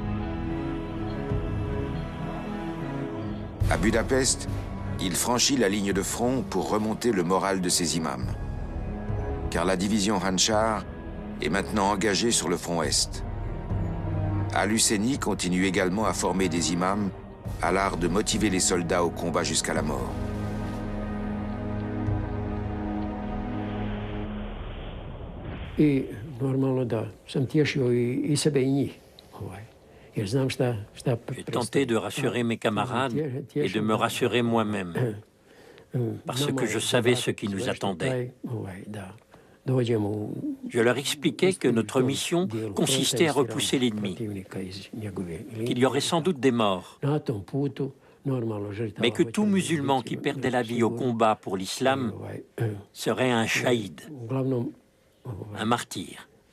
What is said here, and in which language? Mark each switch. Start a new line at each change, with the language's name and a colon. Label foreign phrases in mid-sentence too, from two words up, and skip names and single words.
French: À Budapest, il franchit la ligne de front pour remonter le moral de ses imams. Car la division Handschar est maintenant engagée sur le front Est. Al-Husseini continue également à former des imams à l'art de motiver les soldats au combat jusqu'à la mort.
Bosnian: I normalno da sam tješio i sebe i njih. Jer znam šta
French: J'ai tenté de rassurer mes camarades et de me rassurer moi-même, parce que je savais ce qui nous attendait. Je leur expliquais que notre mission consistait à repousser l'ennemi, qu'il y aurait sans doute des morts, mais que tout musulman qui perdait la vie au combat pour l'islam serait un shahid, un martyr.